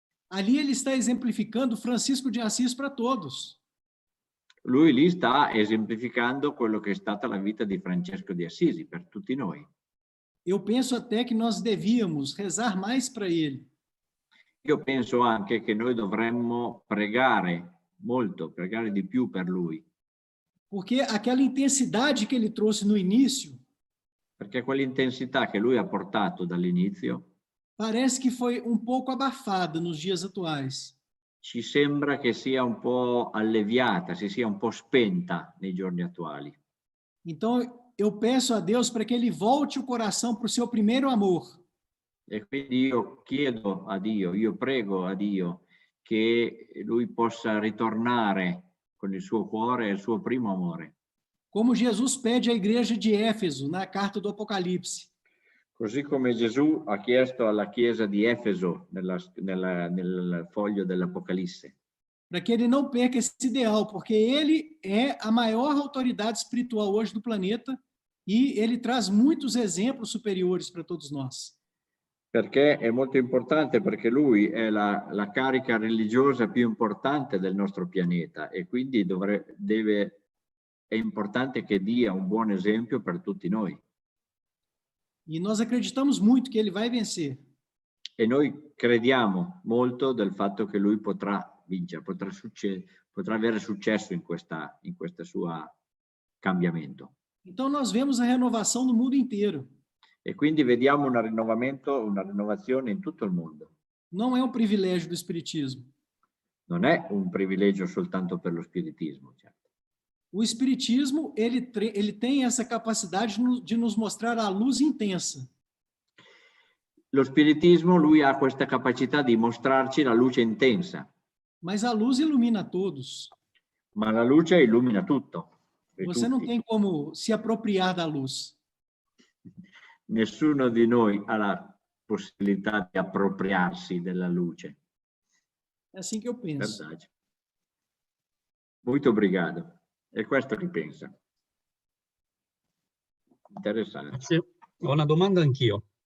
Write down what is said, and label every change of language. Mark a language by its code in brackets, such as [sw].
[pt] Ali ele está exemplificando Francisco de Assis para todos. [it] Lui lì sta esemplificando quello che è stata la vita di Francesco di Assisi per tutti noi. [pt] Eu penso até que nós devíamos rezar mais para ele. [it] Io penso anche che noi dovremmo pregare molto, pregare di più per lui. [pt] Porque aquela intensidade que ele trouxe no início, [it] Perché quell'intensità che lui ha portato dall'inizio [pt] parece que foi um pouco abafada nos dias atuais. [it] ci sembra che sia un po' alleviata, si sia un po' spenta nei giorni attuali. [pt] Então, eu peço a Deus para que ele volte o coração para o seu primeiro amor. [it] E quindi io chiedo a Dio, io prego a Dio che lui possa ritornare con il suo cuore e il suo primo amore. [pt] Como Jesus pede à igreja de Éfeso, na carta do Apocalipse. [it] Così come Gesù ha chiesto alla chiesa di Efeso nel foglio dell'Apocalisse. [pt] Para que ele não perca esse ideal, porque ele é a maior autoridade espiritual hoje do planeta e ele traz muitos exemplos superiores para todos nós. [it] Perché è molto importante, perché lui è la carica religiosa più importante del nostro pianeta e quindi è importante che dia un buon esempio per tutti noi. [pt] E nós acreditamos muito que ele vai vencer. [it] E noi crediamo molto del fatto che lui potrà vincere, potrà avere successo in questa sua cambiamento. [pt] Então nós vemos a renovação no mundo inteiro. [it] E quindi vediamo una rinnovazione in tutto il mondo. [pt] Não é um privilégio do espiritismo. [it] Non è un privilegio soltanto per lo spiritismo, certo. [pt] O espiritismo, ele tem essa capacidade de nos mostrar a luz intensa. [it] Lo spiritismo, lui ha questa capacità di mostrarci la luce intensa. [pt] Mas a luz ilumina todos. [it] Ma la luce illumina tutto. [pt] Você não tem como se apropriar da luz. [it] Nessuno di noi ha la possibilità di appropriarsi della luce. [pt] É assim que eu penso. Verdade. Muito obrigado. [it] È questo che pensa. Interessante. Sì, ho una domanda anch'io.